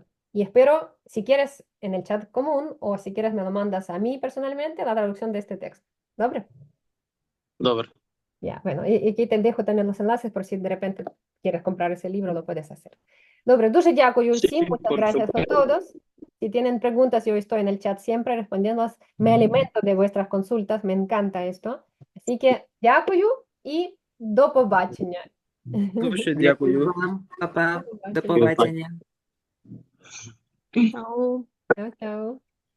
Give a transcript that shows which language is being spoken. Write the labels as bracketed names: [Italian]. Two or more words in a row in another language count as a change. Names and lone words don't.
[Spanish] Y espero, si quieres, en el chat común o si quieres, me lo mandas a mí personalmente, la traducción de este texto. [Ukrainian] ¿Dobre? Добре. [Spanish] Ya, bueno, y aquí te dejo también los enlaces por si de repente quieres comprar ese libro, lo puedes hacer. [Ukrainian] Добре, дуже дякую [Spanish] Sí, [Ukrainian] всім, [Spanish] muchas por gracias a supuesto. todos. Si tienen preguntas, yo estoy en el chat siempre respondiéndolas. Me alimento de vuestras consultas, me encanta esto. Así que [Ukrainian] дякую і до побачення. Дуже дякую. Вам, Па-па. До побачення. побачення. Чао. Чао, чао.